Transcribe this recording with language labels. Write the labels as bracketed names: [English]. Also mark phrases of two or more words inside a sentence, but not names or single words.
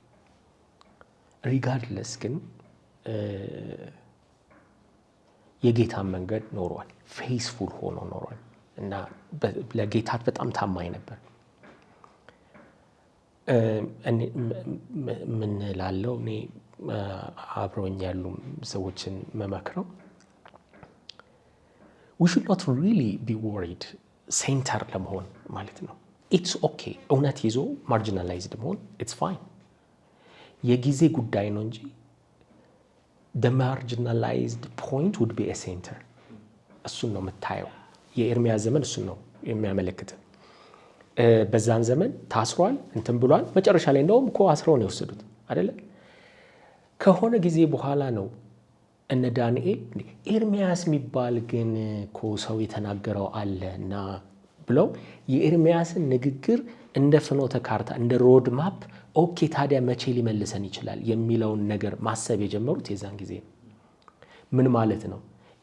[Amharic] ሪጋርድለስ ግን የጌታን መንገድ ኖሯል። ፌስፉል ሆኖ ኖሯል እና ለጌታ በጣም ታማኝ ነበር። ምን ላለው እኔ አብረውኝ ያሉ ሰዎችን መመክረው [English] we should not really be worried [Amharic] ሴንተር ለመሆን ማለት ነው። [English] it's okay [Amharic] እውነት ይዞ ማርጂናላይዝድ መሆን [English] it's fine። [Amharic] የጊዜ ጉዳይ ነው እንጂ [English] the marginalized point would be a center። [Amharic] እሱን ነው የምታየው። የኤርሚያስ ዘመን እሱን ነው የሚያመለክት። በዛን ዘመን ታስሯል፣ እንትን ብሏል። መጨረሻ ላይ እንደውም እኮ አስረው ነው የወሰዱት አይደለ? ከሆነ ጊዜ በኋላ ነው እነ ዳንኤል ኤርሚያስ የሚባል ግን እኮ ሰው የተናገረው አለ እና ብለው የኤርሚያስን ንግግር እንደ ፍኖተ ካርታ እንደ [English] road map [Amharic] ኦኬ ታዲያ መቼ ሊመልሰን ይችላል የሚለውን ነገር ማሰብ የጀመሩት የዛን ጊዜ ነው። ምን ማለት ነው?